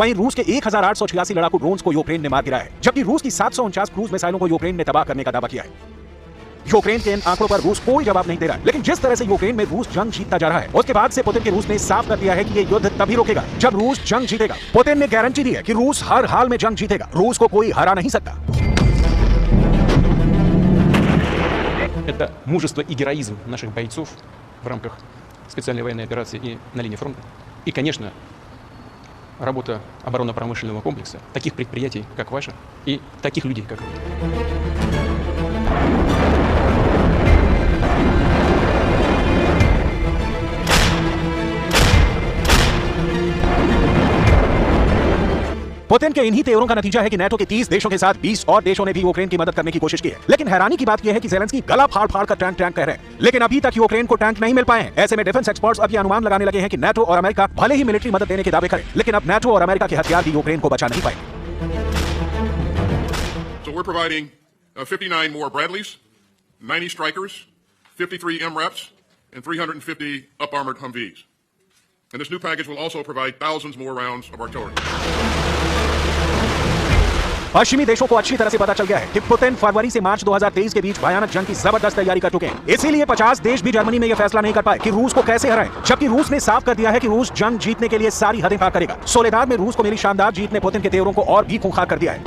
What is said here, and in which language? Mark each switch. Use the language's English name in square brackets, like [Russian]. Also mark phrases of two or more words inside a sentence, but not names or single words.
[Hindi] वहीं रूस के 1,886 लड़ाकू ड्रोन्स को यूक्रेन ने मार गिराया है, जबकि रूस की 749 क्रूज मिसाइलों को यूक्रेन ने तबाह करने का दावा किया है। यूक्रेन के इन आंकड़ों पर रूस कोई जवाब नहीं दे रहा है, लेकिन जिस तरह से यूक्रेन में रूस जंग जीतता जा रहा है, उसके बाद से पुतिन के रूस ने साफ कर दिया है कि ये युद्ध तभी रुकेगा जब रूस जंग जीतेगा। पुतिन ने गारंटी दी है कि रूस हर हाल में जंग जीतेगा, रूस को कोई हरा नहीं सकता। [Russian] Это мужество и героизм наших бойцов в рамках специальной военной операции и на линии фронта. И, конечно, работа оборонно-промышленного комплекса, таких предприятий, как ваше, и таких людей, как вы. [Hindi] पुतिन के इन्हीं तेवरों का नतीजा है कि नेटो के 30 देशों के साथ 20 और देशों ने भी यूक्रेन की मदद करने की कोशिश की है। लेकिन हैरानी की बात यह है कि ज़ेलेंस्की गला फाड़ कर टैंक कह रहे हैं, लेकिन अभी तक यूक्रेन को टैंक नहीं मिल पाए हैं। ऐसे में [English] defense experts [Hindi] अब ये अनुमान लगाने लगे हैं कि नेटो और अमेरिका भले ही मिलिट्री मदद देने के दावे करें, लेकिन अब नेटो और अमेरिका के हथियार भी यूक्रेन को बचा नहीं पाएंगे। [English] So we're providing 59 more Bradleys, 90 Strikers, 53 MRAPs, and 350 up-armored Humvees. And this new package will also provide thousands more rounds of artillery. [Hindi] पश्चिमी देशों को अच्छी तरह से पता चल गया है कि पुतिन फरवरी से मार्च 2023 के बीच भयानक जंग की जबरदस्त तैयारी कर चुके हैं। इसीलिए 50 देश भी जर्मनी में यह फैसला नहीं कर पाए कि रूस को कैसे हराएं, जबकि रूस ने साफ कर दिया है कि रूस जंग जीतने के लिए सारी हदें पार करेगा। सोलेदार में रूस को मिली शानदार जीत ने पुतिन के तेवरों को और भी खूंखार कर दिया है।